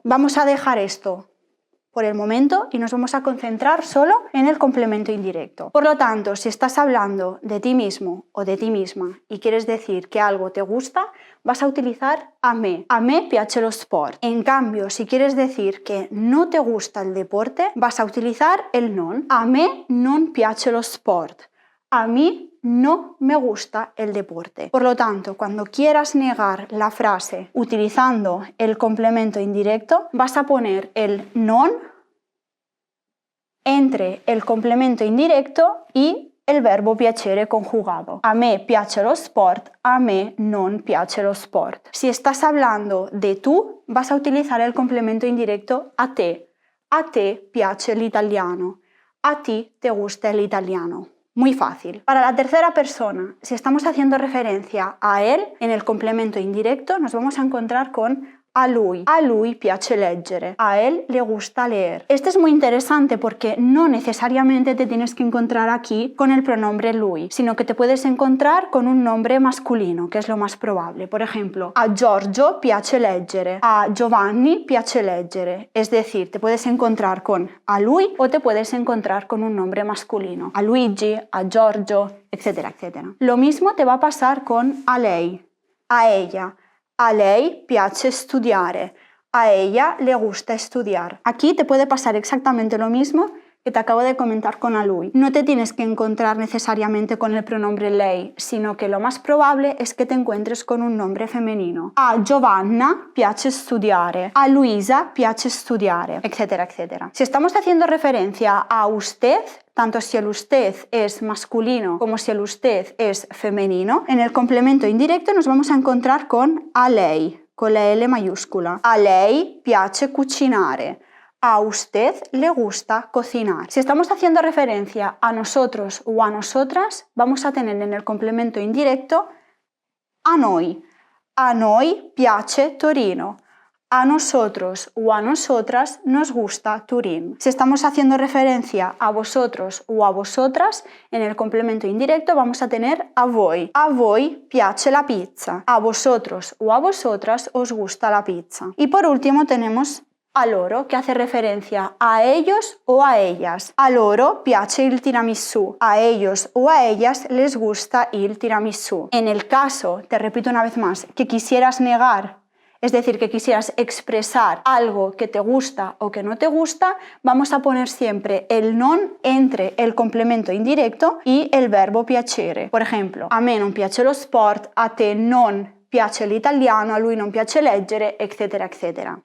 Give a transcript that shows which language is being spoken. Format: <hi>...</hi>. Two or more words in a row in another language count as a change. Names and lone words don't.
<es>Vamos a dejar esto por el momento y nos vamos a concentrar solo en el complemento indirecto. Por lo tanto, si estás hablando de ti mismo o de ti misma y quieres decir que algo te gusta, vas a utilizar a me.</es> <it>A me piace lo sport.</it> <es>En cambio, si quieres decir que no te gusta el deporte, vas a utilizar el non.</es> <it>A me non piace lo sport.</it> <es>A mí no me gusta el deporte. Por lo tanto, cuando quieras negar la frase utilizando el complemento indirecto, vas a poner el non entre el complemento indirecto y el verbo piacere conjugado.</es> <it>A me piace lo sport, a me non piace lo sport.</it> <es>Si estás hablando de tú, vas a utilizar el complemento indirecto</es> <it>a te. A te piace l'italiano.</it> <es>A ti te gusta el italiano. Muy fácil. Para la tercera persona, si estamos haciendo referencia a él, en el complemento indirecto nos vamos a encontrar con</es> <it>a lui piace leggere,</it> <es>a él le gusta leer. Este es muy interesante porque no necesariamente te tienes que encontrar aquí con el pronombre lui, sino que te puedes encontrar con un nombre masculino, que es lo más probable. Por ejemplo,</es> <it>a Giorgio piace leggere, a Giovanni piace leggere.</it> <es>Es decir, te puedes encontrar con</es> <it>a lui</it> <es>o te puedes encontrar con un nombre masculino, a Luigi, a Giorgio, etcétera, etcétera. Lo mismo te va a pasar con</es> <it>a lei,</it> <es>a ella.</es> <it>A lei piace studiare.</it> <es>A ella le gusta estudiar. Aquí te puede pasar exactamente lo mismo que te acabo de comentar con</es> <it>a lui.</it> <es>No te tienes que encontrar necesariamente con el pronombre lei, sino que lo más probable es que te encuentres con un nombre femenino.</es> <it>A Giovanna piace studiare. A Luisa piace studiare,</it> <es>etcétera, etcétera. Si estamos haciendo referencia a usted, tanto si el usted es masculino como si el usted es femenino, en el complemento indirecto nos vamos a encontrar con</es> <it>a lei,</it> <es>con la L mayúscula.</es> <it>A lei piace cucinare.</it> <es>A usted le gusta cocinar. Si estamos haciendo referencia a nosotros o a nosotras, vamos a tener en el complemento indirecto</es> <it>a noi. A noi piace Torino.</it> <es>A nosotros o a nosotras nos gusta Turín. Si estamos haciendo referencia a vosotros o a vosotras, en el complemento indirecto vamos a tener</es> <it>a voi. A voi piace la pizza.</it> <es>A vosotros o a vosotras os gusta la pizza. Y por último tenemos</es> <it>a loro,</it> <es>que hace referencia a ellos o a ellas.</es> <it>A loro piace il tiramisù.</it> <es>A ellos o a ellas les gusta</es> <it>il tiramisù.</it> <es>En el caso, te repito una vez más, que quisieras negar, es decir, que quisieras expresar algo que te gusta o que no te gusta, vamos a poner siempre el non entre el complemento indirecto y el verbo piacere. Por ejemplo,</es> <it>a me non piace lo sport, a te non piace l'italiano, a lui non piace leggere,</it> <es>etcétera, etcétera.</es>